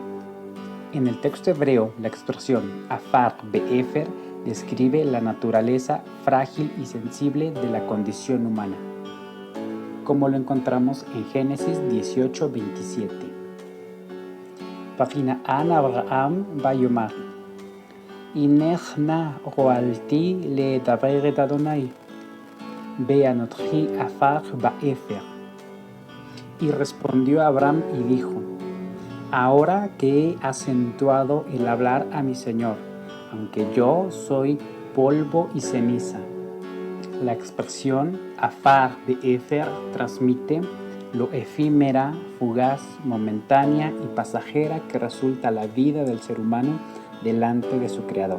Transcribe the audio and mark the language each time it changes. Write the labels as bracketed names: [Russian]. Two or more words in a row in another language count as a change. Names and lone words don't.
[Spanish] En el texto hebreo, la expresión [Hebrew] עפר באפר [Spanish] describe la naturaleza frágil y sensible de la condición humana, como lo encontramos en Génesis 18:27. [Hebrew] ויען אברהם ויאמר, הנה נא הואלתי לדבר את אדני, ואנכי עפר ואפר. [Spanish] Y respondió Abraham y dijo: ahora que he acentuado el hablar a mi Señor, aunque yo soy polvo y ceniza. La expresión [Hebrew] עפר באפר [Spanish] transmite lo efímera, fugaz, momentánea y pasajera que resulta la vida del ser humano delante de su Creador.